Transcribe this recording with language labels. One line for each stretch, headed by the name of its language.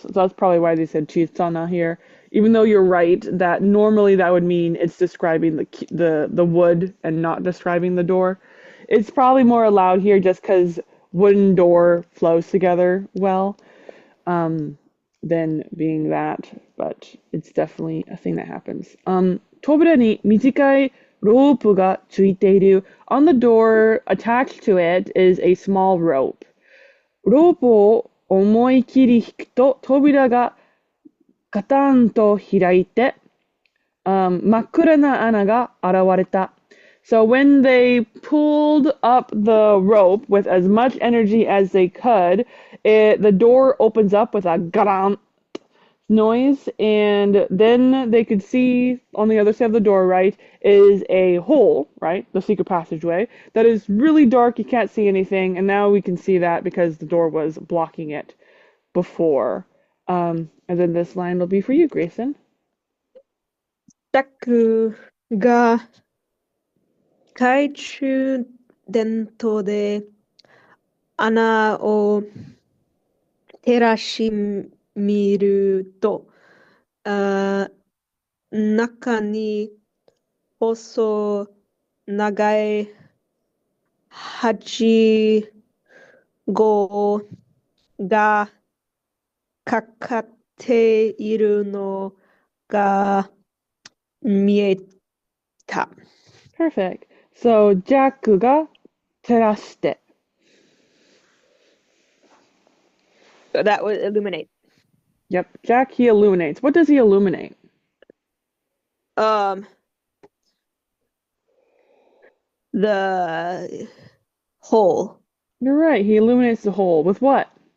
English: So that's probably why they said chisana here. Even though you're right that normally that would mean it's describing the wood and not describing the door. It's probably more allowed here just because wooden door flows together well than being that, but it's definitely a thing that happens.
Japanese: 扉に短いロープがついている.
English: On the door attached to it is a small rope.
Japanese: ロープを思い切り引くと扉がガタンと開いて、真っ暗な穴が現れた.
English: So when they pulled up the rope with as much energy as they could, the door opens up with a garan noise, and then they could see on the other side of the door, right, is a hole, right, the secret passageway, that is really dark, you can't see anything, and now we can see that because the door was blocking it before. And then this line will be for you, Grayson.
Japanese: タックが懐中電灯で穴を照らし見ると、あ中に細長い鉢ごがかかっているのが見えた。
English: Perfect.
Japanese: So, Jack が照らして.
English: So that would illuminate. Yep, Jack, he illuminates. What does he illuminate? Um, the hole. You're right. He illuminates the hole with what?